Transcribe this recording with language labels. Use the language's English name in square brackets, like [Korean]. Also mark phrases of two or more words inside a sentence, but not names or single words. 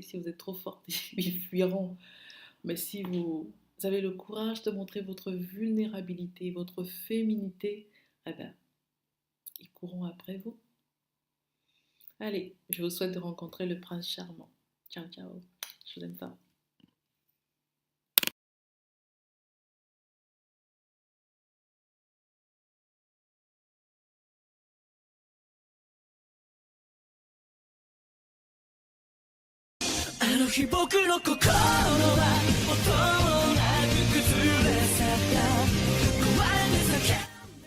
[French] Si vous êtes trop forte, ils fuiront. Mais si vous avez le courage de montrer votre vulnérabilité, votre féminité, eh ben, ils courront après vous. Allez, je vous souhaite de rencontrer le prince charmant. [Italian] Ciao, ciao. [French] Je vous aime fort. [Japanese] あの日僕の心は音もなく崩れ去った壊れて叫ん